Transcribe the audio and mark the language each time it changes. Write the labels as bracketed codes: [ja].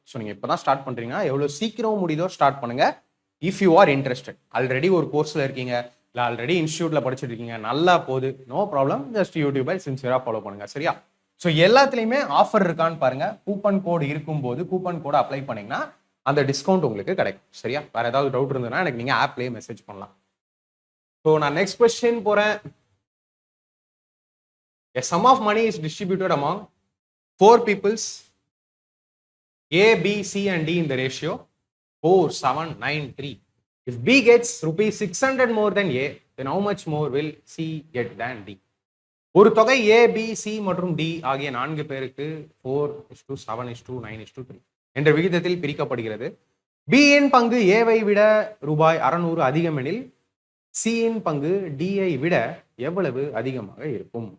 [ta] So நீங்க இப்பதான் start பண்றீங்கன்னா எவ்வளவு சீக்கிரம் முடியுதோ ஸ்டார்ட் பண்ணுங்க. [en] if you are interested, [ta] already ஒரு கோர்ஸ்ல இருக்கீங்க, இல்லை ஆல்ரெடி இன்ஸ்டியூட்ல படிச்சுட்டு இருக்கீங்க, நல்லா போகுது, நோ ப்ராப்ளம், ஜஸ்ட் யூடியூபை சின்சியரா ஃபாலோ பண்ணுங்க. சரியா? ஸோ எல்லாத்துலேயுமே ஆஃபர் இருக்கான்னு பாருங்க. கூப்பன் கோடு இருக்கும்போது கூப்பன் கோடை அப்ளை பண்ணீங்கன்னா அந்த டிஸ்கவுண்ட் உங்களுக்கு கிடைக்கும். சரியா? வேற ஏதாவது டவுட் இருந்ததுன்னா எனக்கு நீங்க ஆப்லேயே மெசேஜ் பண்ணலாம். ஸோ நான் நெக்ஸ்ட் கொஸ்டின் போறேன். [en] A sum of money is distributed among 4 peoples A, B, C and D in the ratio 4, 7, 9, 3. If B gets rupees 600 more than A, then how much more will C get than D? [ta] ஒரு தொகை A, B, C மற்றும் D ஆகிய 4 பேருக்கு 4:7:9:3 என்ற விகிதத்தில் பிரிக்கப்படுகிறது. B இன் பங்கு A வை விட ரூபாய் 600 அதிகம் எனில் C இன் பங்கு D ஐ விட எவ்வளவு அதிகமாக இருக்கும்?